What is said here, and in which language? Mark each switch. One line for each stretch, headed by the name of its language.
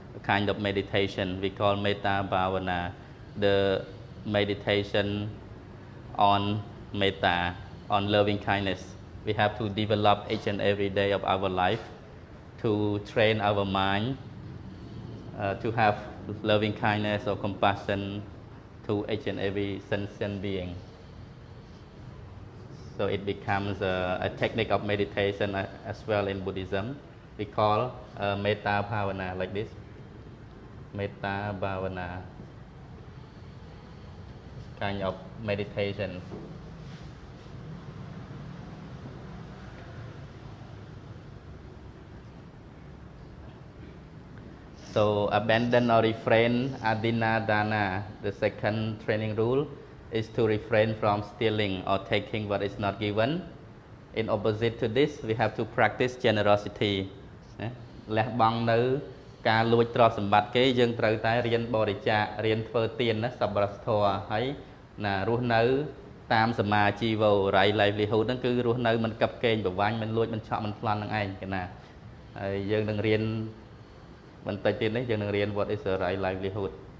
English: kind of meditation we call metta bhavana the meditation on metta on loving kindness we have to develop each and every day of our life to train our mind to have loving kindness or compassion to each and every sentient being. So it becomes a technique of meditation as well in Buddhism. We call metta bhavana like this. Metta bhavana, kind of meditation. So abandon or refrain adina dana. The second training rule is to refrain from stealing or taking what is not given. In opposite to this, we have to practice generosity.
Khmer: លះបង់នៅការលួចទ្រព្យសម្បត្តិគេយើងត្រូវតែរៀនបរិច្ចាគរៀនធ្វើទានណាសប្បុរសធម៌ហើយណារស់នៅតាមសមាជីវោ
English: right livelihood
Khmer: ហ្នឹងគឺរស់នៅមិនកាប់កេងប្រវាញ់មិនលួចមិនឆក់មិនប្លន់ហ្នឹងឯងគេណាហើយយើងនឹងរៀនបន្តិចទៀតនេះយើងនឹងរៀន
English: what is a right livelihood